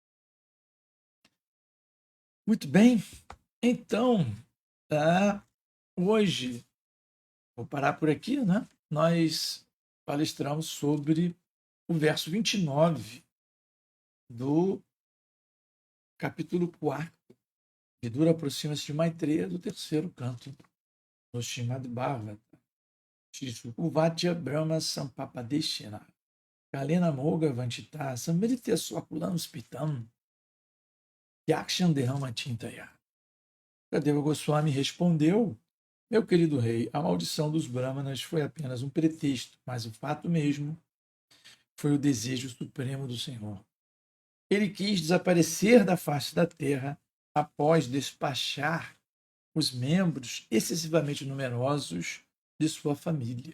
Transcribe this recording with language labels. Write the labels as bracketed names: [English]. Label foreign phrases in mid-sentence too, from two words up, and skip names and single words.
[Portuguese] Muito bem, então, hoje, vou parar por aqui, né? Nós palestramos sobre o verso 29 do capítulo 4. Vidura aproxima-se de Maitreya do terceiro canto no Srimad Bhagavata. [Sanskrit] उवाच ब्रह्म शापापदेशेन कालेन अमोघ वाञ्छितः संहृत्य स्वकुलं स्फीतं त्यक्ष्यन् देहम् अचिन्तयत्. [Portuguese] Kadeva Goswami respondeu: meu querido rei, a maldição dos Brahmanas foi apenas um pretexto, mas o fato mesmo foi o desejo supremo do Senhor. Ele quis desaparecer da face da terra após despachar os membros excessivamente numerosos de sua família.